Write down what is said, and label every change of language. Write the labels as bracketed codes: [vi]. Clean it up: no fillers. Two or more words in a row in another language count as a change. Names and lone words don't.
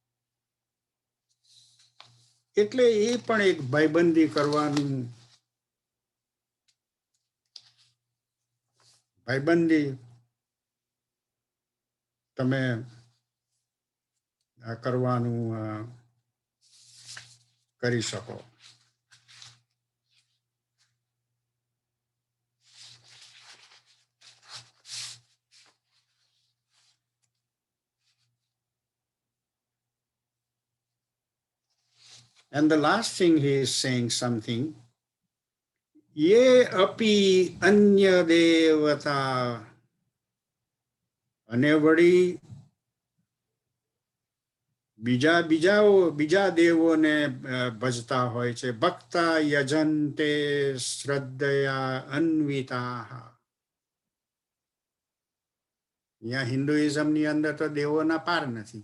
[gu] એટલે એ પણ એક ભાઈબંધી કરવાનું, ભાઈબંધી તમે કરવાનું કરી શકો. [en] And the last thing he is saying something, [sa] ye api anya devata, [gu] અને વળી બીજા દેવોને ભજતા હોય છે. [sa] ભક્તા યજંતે શ્રદ્ધયા અન્વિતા. [gu] અહીંયા હિન્દુઇઝમની અંદર તો દેવોના પાર નથી.